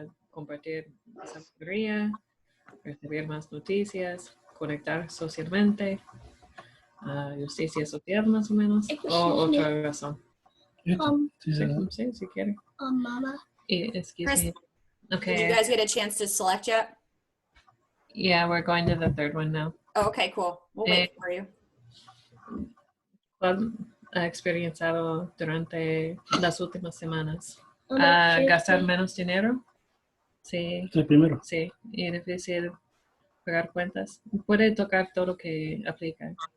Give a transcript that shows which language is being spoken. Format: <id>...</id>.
<es>Compartir sabiduría, recibir más noticias, conectar socialmente, justicia social más o menos, o otra razón. Sí, si quiere. Mama.</es> <en>Excuse me. Okay. Did you guys get a chance to select yet? Yeah, we're going to the 3rd one now. Oh, okay, cool. We'll wait for you.</en> <es>ha experienciado durante las últimas semanas? Mama, ¿Gastar menos dinero? Sí, El primero. sí. Y difícil pagar cuentas. Puede tocar todo lo que aplica.</es>